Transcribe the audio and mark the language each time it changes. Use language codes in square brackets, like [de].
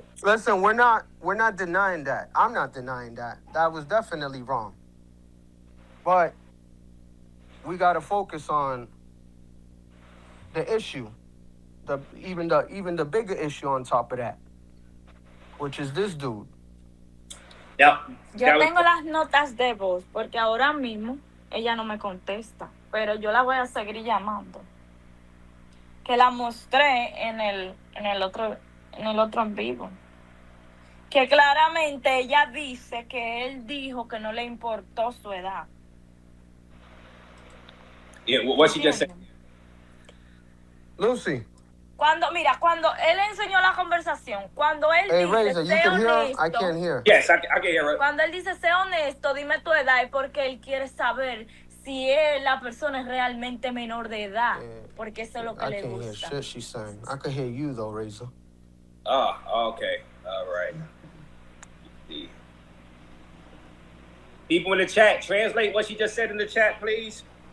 [en] Listen, we're not denying that. I'm not denying that. That was definitely wrong. But we gotta focus on the issue. Even the bigger issue on top of that, which is this dude. [es] Yo tengo las notas de voz porque ahora mismo ella no me contesta, pero yo la voy a seguir llamando. Que la mostré en el otro en vivo. Que claramente ella dice que él dijo que no le importó su edad. [en] Yeah, what she just said. Lucy. [es] Cuando él enseñó la conversación, cuando él dice, [en] Razor, you can hear? I can't hear. Yes, I can hear it. [es] Cuando él dice, sé honesto, dime tu edad, es porque él quiere saber si la persona es realmente menor de edad, porque eso es lo que le gusta. [en] I can't hear shit she's saying. I can hear you though, Razor. Oh, okay. All right. People in the chat, translate what she just said in the chat, please.